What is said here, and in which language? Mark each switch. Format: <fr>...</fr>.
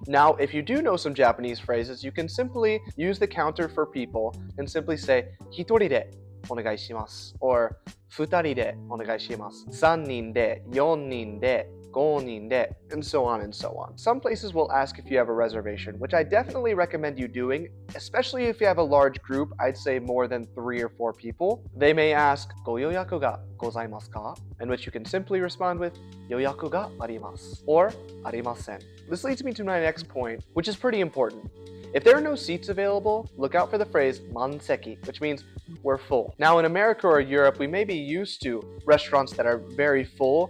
<en>Now, if you do know some Japanese phrases, you can simply use the counter for people and simply say</en> <ja>一人でお願いします</ja> <en>or</en> <ja>二人でお願いします 三人で四人で5人で</ja> <en>and so on and so on. Some places will ask if you have a reservation, which I definitely recommend you doing, especially if you have a large group. I'd say more than 3 or 4 people. They may ask</en> <ja>ご予約がございますか?</ja> <en>In which you can simply respond with</en> <ja>予約があります</ja> <en>or</en> <ja>ありません.</ja> <en>This leads me to my next point, which is pretty important. If there are no seats available, look out for the phrase manseki, which means we're full. Now in America or Europe, we may be used to restaurants that are very full.</en>